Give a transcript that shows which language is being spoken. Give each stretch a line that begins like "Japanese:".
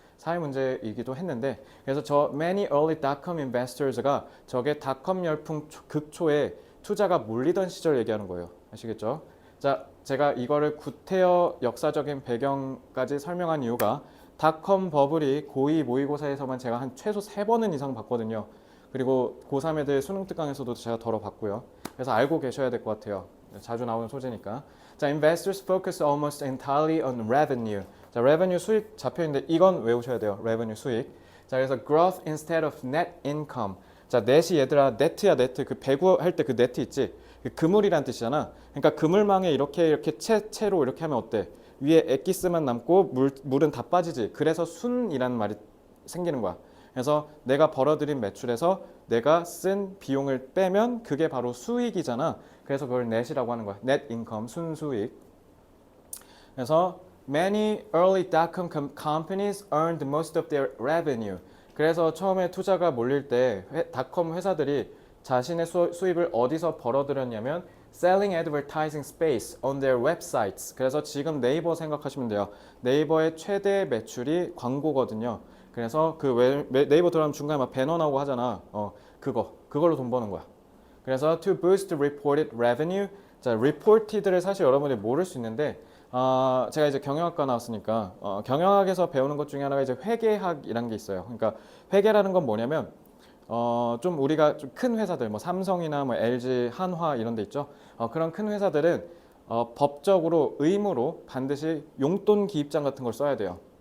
Korean: 사회 문제이기도 했는데 그래서 저
English: many early dot-com investors
Korean: 가 저게 닷컴 열풍 극초에 투자가 몰리던 시절 얘기하는 거예요. 아시겠죠? 자, 제가 이거를 구태여 역사적인 배경까지 설명한 이유가 닷컴 버블이 고2 모의고사에서만 제가 한 최소 3번은 이상 봤거든요. 그리고 고3 애들 수능 특강에서도 제가 덜어 봤고요. 그래서 알고 계셔야 될 것 같아요. 자주 나오는 소재니까.
English: 자, investors focus almost entirely on revenue.
Korean: 자, revenue 수익 잡혀 있는데 이건 외우셔야 돼요. revenue 수익.
English: 자, 그래서 growth instead of net income.
Korean: 자, 넷이 얘들아 네트야 네트. 그 배구 할 때 그 네트 있지? 그 그물이란 뜻이잖아. 그러니까 그물망에 이렇게 채로 이렇게 하면 어때? 위에 엑기스만 남고 물은 다 빠지지. 그래서 순이라는 말이 생기는 거야. 그래서 내가 벌어들인 매출에서 내가 쓴 비용을 빼면 그게 바로 수익이잖아. 그래서 그걸 net이라고 하는 거야.
English: net income,
Korean: 순수익. 그래서
English: many early dot-com companies earned most of their revenue.
Korean: 그래서 처음에 투자가 몰릴 때 닷컴 회사들이 자신의 수입을 어디서 벌어들였냐면
English: selling advertising space on their websites.
Korean: 그래서 지금 네이버 생각하시면 돼요. 네이버의 최대 매출이 광고거든요. 그래서 그 네이버 들어가면 중간에 막 배너 나오고 하잖아. 그걸로 돈 버는 거야.
English: 그래서 to boost reported revenue.
Korean: 자, reported를 사실 여러분들이 모를 수 있는데 제가 이제 경영학과 나왔으니까 경영학에서 배우는 것 중에 하나가 이제 회계학이라는 게 있어요. 그러니까 회계라는 건 뭐냐면 좀 우리가 좀 큰 회사들 뭐 삼성이나 뭐 LG, 한화 이런 데 있죠. 그런 큰 회사들은 법적으로 의무로 반드시 용돈 기입장 같은 걸 써야 돼요.